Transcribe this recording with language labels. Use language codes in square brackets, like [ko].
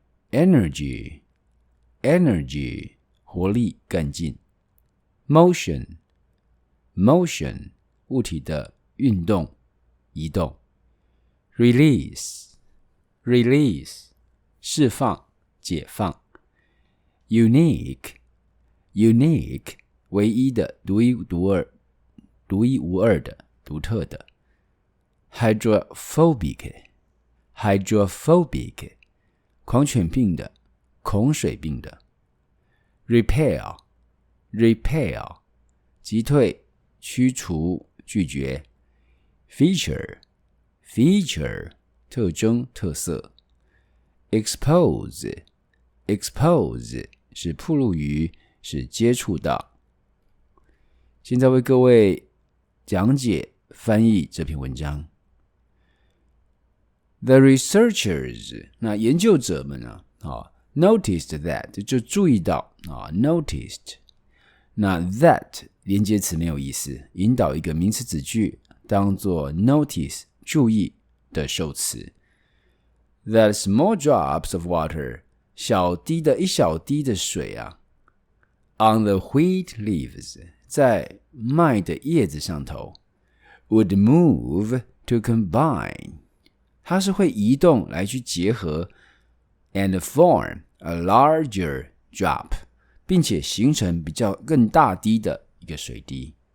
[en] Energy， Energy， [zh] 活力干劲。 [en] Motion， Motion， [zh] 物体的运动移动。 [en] Release， Release， [zh] 释放解放。 [en] Unique， Unique， [zh] 唯一的独一无二的独特的。 [en] Hydrophobic， Hydrophobic， [zh] 狂犬病的恐水病的。 [en] Repel， Repel， [zh] 击退驱除拒绝。 [en] Feature， Feature， [zh] 特征特色。 [en] Expose， Expose， [zh] 是暴露于，是接触到。现在为各位讲解翻译这篇文章。 [en] The researchers， [zh] 那研究者们 [en] noticed that， [zh] 就注意到noticed， 那 that 连接词没有意思，引导一个名词子句当作 notice 注意的受词。 [en] That small drops of water， [zh] 一小滴的水 [en] on the wheat leaves， [zh] 在麦的叶子上头 [en] would move to combine， [zh] 它是会移动来去结合 [en] and form a larger drop， [zh] 并且形成比较更大滴的一个水滴。